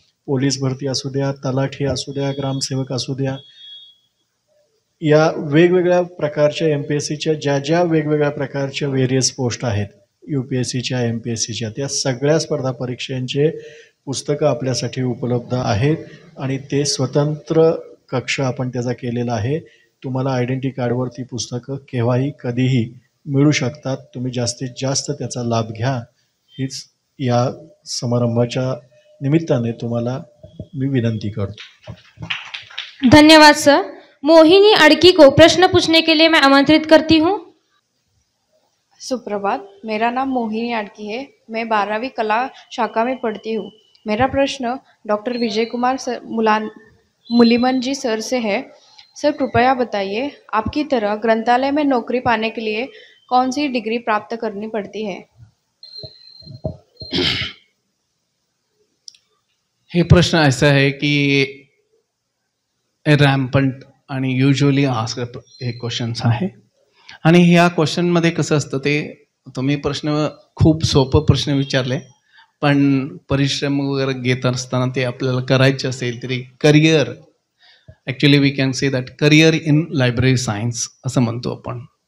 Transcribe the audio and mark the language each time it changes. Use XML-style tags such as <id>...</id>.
<mr>Police भरती असू द्या, तलाठी असू द्या, ग्रामसेवक असू द्या, या वेगवेगळ्या प्रकारच्या MPSCच्या ज्या ज्या वेगवेगळ्या प्रकारच्या व्हेरियस पोस्ट आहेत, UPSCच्या MPSCच्या, त्या सगळ्या स्पर्धा परीक्षांचे पुस्तकं आपल्यासाठी उपलब्ध आहेत आणि ते स्वतंत्र कक्ष आपण त्याचा केलेला आहे. तुम्हाला आयडेंटिटी कार्डवर ती पुस्तकं केव्हाही कधीही मिळू शकतात. तुम्ही जास्तीत जास्त त्याचा लाभ घ्या, हीच या समारंभाच्या निमित्ताने तुम्हाला मी विनंती करतो. धन्यवाद सर.</mr> <hi>मोहिनी अड़की को प्रश्न पूछने के लिए मैं आमंत्रित करती हूँ. सुप्रभात, मेरा नाम मोहिनी अड़की है. मैं 12वीं कला शाखा में पढ़ती हूँ. मेरा प्रश्न डॉक्टर विजय कुमार मुलिमन जी सर से है. सर कृपया बताइए, आपकी तरह ग्रंथालय में नौकरी पाने के लिए कौन सी डिग्री प्राप्त करनी पड़ती है?</hi> <mr>हे प्रश्न</mr> <hi>ऐसा है कि</hi> <mr>रॅम्पंट आणि युजली आस्क्ड हे क्वेश्चन्स आहे. आणि ह्या क्वेश्चनमध्ये कसं असतं, ते तुम्ही प्रश्न खूप सोपं प्रश्न विचारले, पण परिश्रम वगैरे घेत असताना ते आपल्याला करायचे असेल तरी career,</mr> <en>actually we can say that career in library science</en> <mr>असं म्हणतो आपण.</mr>